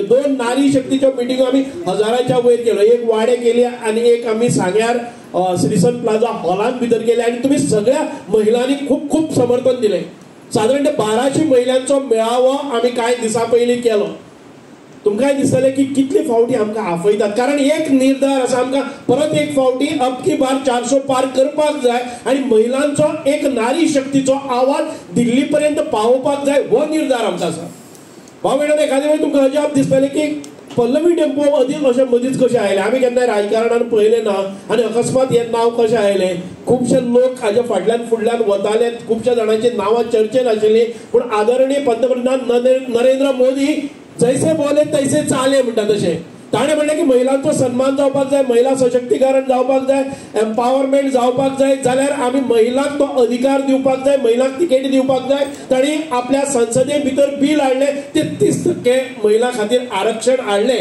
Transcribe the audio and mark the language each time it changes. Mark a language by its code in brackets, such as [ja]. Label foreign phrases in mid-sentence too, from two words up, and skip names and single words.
[kok] 2 नारी शक्तीच्यो मिटिंगो आमी 1000च्या वयर केल्यो. एक वाडे केली आनी एक आमी सांग्यार श्रीसन प्लाझा हॉलांत भितर केले आनी तुम्ही सगळ्या महिलांनी खूप खूप समर्थन दिले. साधारण ते 1200 महिलांचो मेळावो आमी कांय दिसा पयलीं केलो. तुमकांय दिसतले की कितले फावटी आमकां आफयतात, कारण एक निर्धार आसा आमकां परत एक फावटी [hi] अब की बार 400 पार [kok] करपाक जाय आनी महिलांचो एक नारी शक्तीचो आवाज दिल्ली पर्यंत पावोवपाक जाय. हो निर्धार आमकां आसा. भाव मॅडम एखादे वेळी तुमकां अजाप दिसतले की पल्लवी टेम्पो अदीक अशें मदींच कशें आयले. आमी केन्नाय राजकारणान पळयलें ना आनी अकस्मात हें नांव कशें आयलें. खुबशे लोक हाज्या फाटल्यान फुडल्यान वताले. खुबश्या जाणांची नांवां चर्चेन आशिल्लीं. पूण आदरणीय पंतप्रधान नरेंद्र मोदी [hi] जैसे बोले तैसे चाले [kok] म्हणटा तशें ताणें म्हणलें की महिलांचो सन्मान जावपाक जाय, महिला सशक्तीकरण जावपाक जाय, एम्पावरमेंट जावपाक जाय जाल्यार आमी महिलांक तो अधिकार दिवपाक जाय, महिलांक तिकेटी दिवपाक जाय. ताणी आपल्या संसदे भितर बिल हाडलें. 33% महिला खातीर आरक्षण हाडलें.